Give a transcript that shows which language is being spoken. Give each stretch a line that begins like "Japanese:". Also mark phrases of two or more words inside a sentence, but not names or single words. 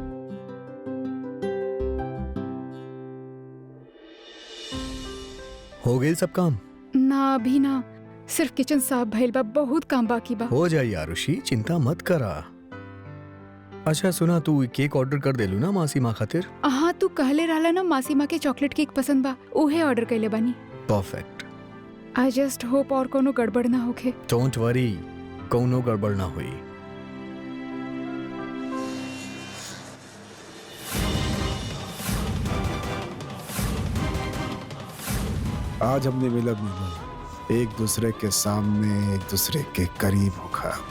Bhojpuri: हो गई सब काम? ना अभी ना, सिर्फ किचन साफ भइल बा, बहुत काम बाकी बा। हो जाए आरुषि, चिंता मत करा। अच्छा सुना, तू
English: cake order
Bhojpuri: कर देलू ना मासी माँ खातिर? हाँ, तू कहले रहला ना मासी माँ के
English: chocolate cake
Bhojpuri: पसंद बा, उहे ऑर्डर कइले बानी। परफेक्ट।
English: I just hope
Bhojpuri: और कोनो गड़बड़ ना होखे।
English: don't worry,
Bhojpuri: कोनो गड़बड़ ना हुई। आज हमने मिलब एक दूसरे के सामने, एक दूसरे के करीब होगा।